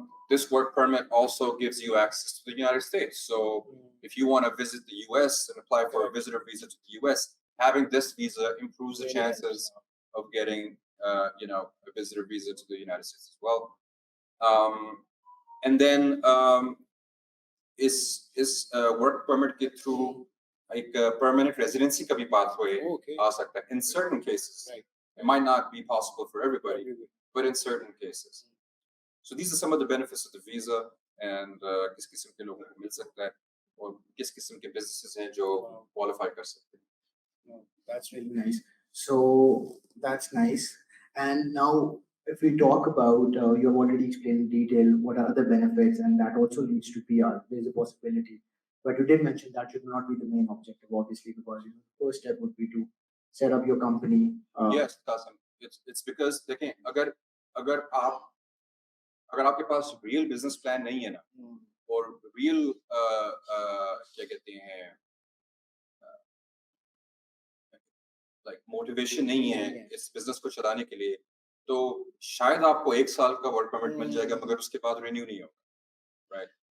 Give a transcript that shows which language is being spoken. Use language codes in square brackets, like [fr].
[en] This work permit also gives you access to the United States. So if you want to visit the US and apply for a visitor visa to the US, having this visa improves the chances of getting, a visitor visa to the United States as well. And then [hi] इस work permit के through एक permanent residency का भी pathway आ सकता है. [en] In certain cases, it might not be possible for everybody, but in certain cases. So these are some of the benefits of the visa, and [hi] किस किस्म के लोगों को मिल सकता है और किस किस्म के businesses हैं जो qualify कर सकते हैं. [en] That's really nice. So that's nice. And now, if we talk about, you have already explained in detail what are the benefits, and that also leads to PR. There's a possibility, but you did mention that should not be the main objective, obviously, because the first step would be to set up your company. Yes, Qassim. It's because [hi] देखें, अगर आपके पास real business plan नहीं है ना, और real क्या कहते हैं like motivation नहीं है इस business को चलाने के लिए, तो शायद आपको 1 साल का वर्क परमिट मिल जाएगा, मगर उसके बाद रिन्यू नहीं होगा. राइट.